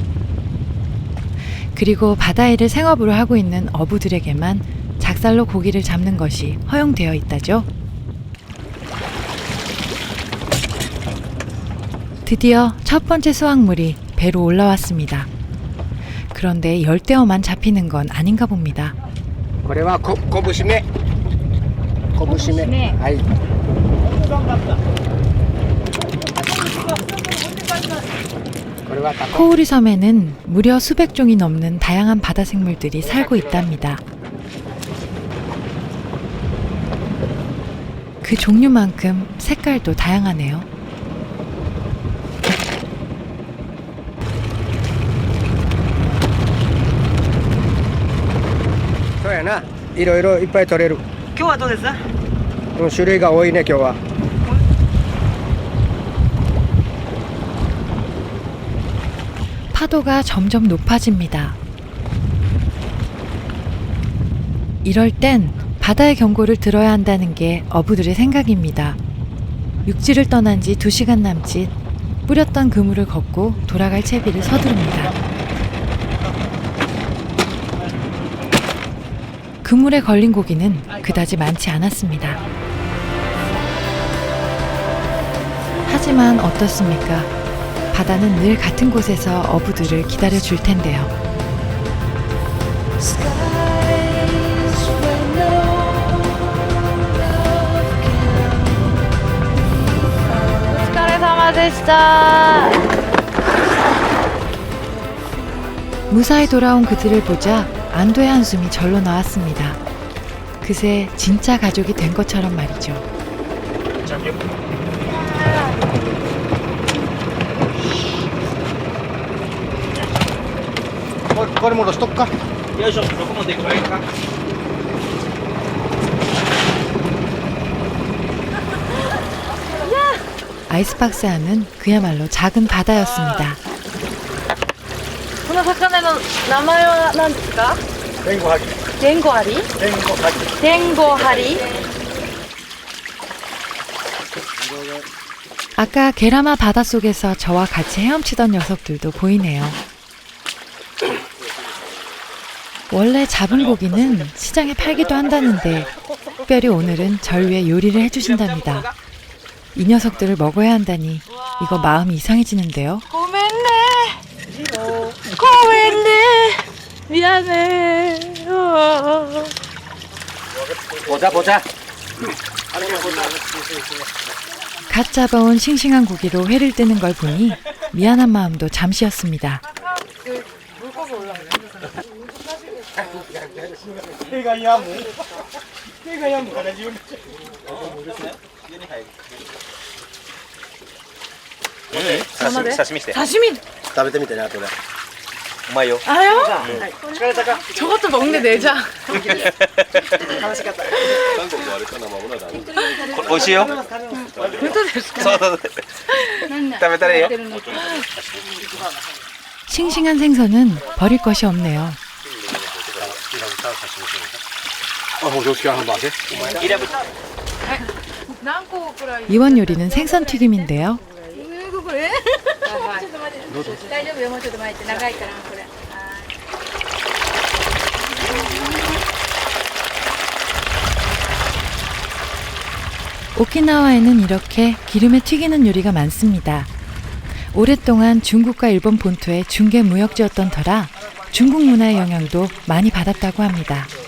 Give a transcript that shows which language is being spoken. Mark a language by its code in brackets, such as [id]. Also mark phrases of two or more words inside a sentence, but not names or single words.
[ko] 그리고 바다일을 생업으로 하고 있는 어부들에게만 작살로 고기를 잡는 것이 허용되어 있다죠. 드디어 첫 번째 수확물이 배로 올라왔습니다. 그런데 열대어만 잡히는 건 아닌가 봅니다. [ja] これはこぶしめはい [ko] 코오리 섬에는 무려 수백 종이 넘는 다양한 바다 생물들이 살고 있답니다. 그 종류만큼 색깔도 다양하네요. [ja] そうやな。いろいろいっぱい取れる。今日はどうですか？種類が多いね今日は。 [ko] 파도가 점점 높아집니다. 이럴 땐 바다의 경고를 들어야 한다는 게 어부들의 생각입니다. 육지를 떠난 지 2시간 남짓 뿌렸던 그물을 걷고 돌아갈 채비를 서두릅니다. 그물에 걸린 고기는 그다지 많지 않았습니다. 하지만 어떻습니까? 바다는 늘 같은 곳에서 어부들을 기다려 줄 텐데요. [ja] お疲れ様でした. [ko] 무사히 돌아온 그들을 보자 안도의 한숨이 절로 나왔습니다. 그새 진짜 가족이 된 것처럼 말이죠. [ja] これ戻しとくか。よいしょ、どこまで行けばいいか。 [ko] 아이스박스 안은 그야말로 작은 바다였습니다. [ja] この魚の名前は何ですか？天狗ハギ。デンゴハリ？天狗ハギ。デンゴハリ？ [ko] 아까 게라마 바닷속에서 저와 같이 헤엄치던 녀석들도 보이네요. 원래 잡은 고기는 시장에 팔기도 한다는데 특별히 오늘은 절 위해 요리를 해주신답니다. 이 녀석들을 먹어야 한다니 이거 마음이 이상해지는데요. [ja] ごめんね。ごめんね。미안해. [ko] 보자 보자. 갓 잡아온 싱싱한 고기로 회를 뜨는 걸 보니 미안한 마음도 잠시였습니다. [ja] 刺身して。 [ko] 다시미. [ja] 食べてみてね後で。うまいよ。 [ko] 아요? 저것도 먹네 내장. [ja] 美味しいよ。そうそう。食べたらいいよ。 [ko] 싱싱한 생선은 버릴 것이 없네요. 이원 요리는 생선 튀김인데요. [ja] 大丈夫よ、もうちょっと待って、長いからこれ。 [ko] 오키나와에는 이렇게 기름에 튀기는 요리가 많습니다. 오랫동안 중국과 일본 본토의 중개 무역지였던 터라 중국 문화의 영향도 많이 받았다고 합니다.